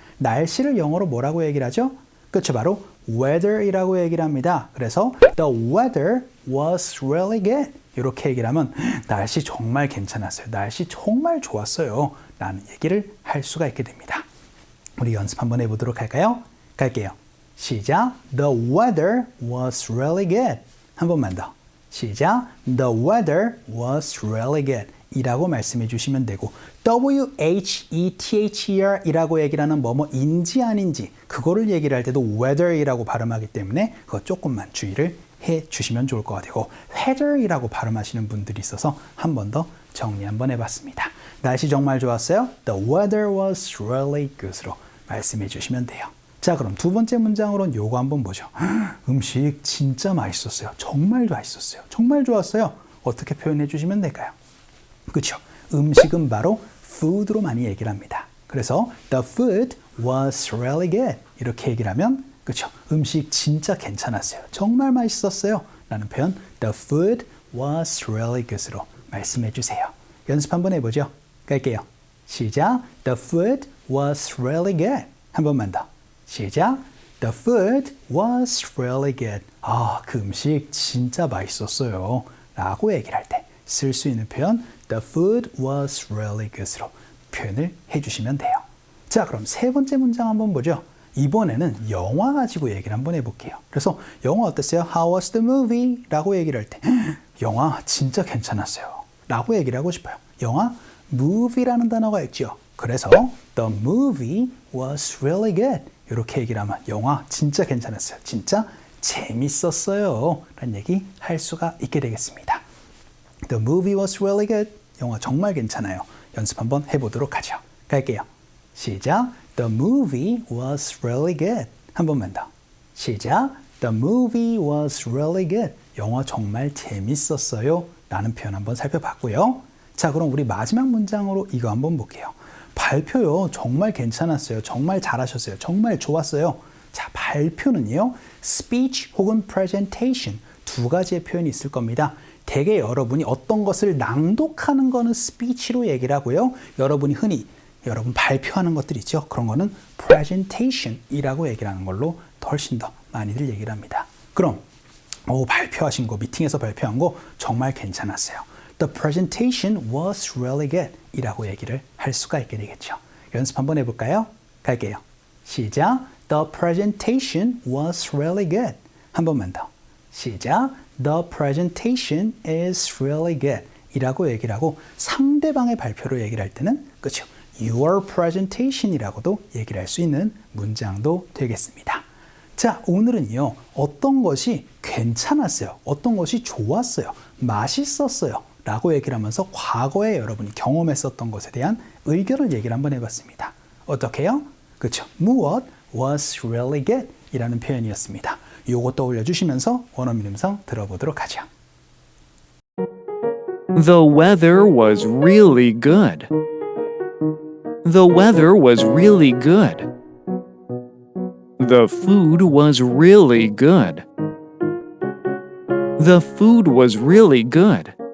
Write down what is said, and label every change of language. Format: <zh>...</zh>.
<ko>날씨를 영어로 뭐라고 얘기를 하죠? 그렇죠, 바로 weather 이라고 얘기를 합니다. 그래서</ko> <en>the weather was really good</en> <ko>이렇게 얘기를 하면 날씨 정말 괜찮았어요, 날씨 정말 좋았어요 라는 얘기를 할 수가 있게 됩니다. 우리 연습 한번 해보도록 할까요? 갈게요. 시작.</ko> <en>The weather was really good.</en> <ko>한 번만 더. 시작.</ko> <en>The weather was really good</en> <ko>이라고 말씀해 주시면 되고, WHETHER 이라고 얘기를 하는 뭐뭐인지 아닌지 그거를 얘기를 할 때도 weather 이라고 발음하기 때문에 그거 조금만 주의를 해 주시면 좋을 것 같고, weather 이라고 발음하시는 분들이 있어서 한 번 더 정리 한번 해봤습니다. 날씨 정말 좋았어요,</ko> <en>The weather was really good</en> <ko>으로 말씀해 주시면 돼요. 자, 그럼 두 번째 문장으로는 요거 한번 보죠. 음식 진짜 맛있었어요, 정말 맛있었어요, 정말 좋았어요. 어떻게 표현해 주시면 될까요? 그렇죠, 음식은 바로 food로 많이 얘기를 합니다. 그래서</ko> <en>the food was really good</en> <ko>이렇게 얘기를 하면, 그렇죠, 음식 진짜 괜찮았어요, 정말 맛있었어요 라는 표현 the food was really good으로 말씀해 주세요. 연습 한번 해보죠. 갈게요. 시작.</ko> <en>The food was really good.</en> <ko>한 번만 더. 시작.</ko> <en>The food was really good.</en> <ko>그 음식 진짜 맛있었어요 라고 얘기를 할 때 쓸 수 있는 표현</ko> <en>The food was really good</en> <ko>으로 표현을 해주시면 돼요. 자, 그럼 세 번째 문장 한번 보죠. 이번에는 영화 가지고 얘기를 한번 해볼게요. 그래서 영화 어땠어요?</ko> <en>How was the movie?</en> <ko>라고 얘기를 할 때 영화 진짜 괜찮았어요 라고 얘기를 하고 싶어요. 영화 movie라는 단어가 있죠. 그래서</ko> <en>the movie was really good</en> <ko>이렇게 얘기를 하면 영화 진짜 괜찮았어요, 진짜 재밌었어요 라는 얘기 할 수가 있게 되겠습니다.</ko> <en>The movie was really good.</en> <ko>영화 정말 괜찮아요. 연습 한번 해보도록 하죠. 갈게요. 시작.</ko> <en>The movie was really good.</en> <ko>한 번만 더. 시작.</ko> <en>The movie was really good.</en> <ko>영화 정말 재밌었어요 라는 표현 한번 살펴봤고요. 자, 그럼 우리 마지막 문장으로 이거 한번 볼게요. 발표요 정말 괜찮았어요, 정말 잘하셨어요, 정말 좋았어요. 자, 발표는요 speech 혹은 presentation 두 가지의 표현이 있을 겁니다. 대개 여러분이 어떤 것을 낭독하는 거는 speech로 얘기를 하고요. 여러분이 흔히 여러분 발표하는 것들 있죠. 그런 거는 presentation이라고 얘기를 하는 걸로 훨씬 더 많이들 얘기를 합니다. 그럼 발표하신 거, 미팅에서 발표한 거 정말 괜찮았어요.</ko> <en>The presentation was really good</en> <ko>이라고 얘기를 할 수가 있게 되겠죠. 연습 한번 해볼까요? 갈게요. 시작.</ko> <en>The presentation was really good.</en> <ko>한 번만 더. 시작.</ko> <en>The presentation is really good</en> <ko>이라고 얘기를 하고 상대방의 발표로 얘기를 할 때는 그렇죠.</ko> <en>Your presentation</en> <ko>이라고도 얘기를 할 수 있는 문장도 되겠습니다. 자, 오늘은요. 어떤 것이 괜찮았어요. 어떤 것이 좋았어요. 맛있었어요. 라고 얘기를 하면서 과거에 여러분이 경험했었던 것에 대한 의견을 얘기를 한번 해봤습니다. 어떻게요? 그렇죠. 무엇</ko> <en>was really good</en> <ko>이라는 표현이었습니다. 요거 떠올려 주시면서 원어민 음성 들어보도록 하죠.</ko> <en>The weather was really good. The weather was really good. The food was really good. The food was really good.</en>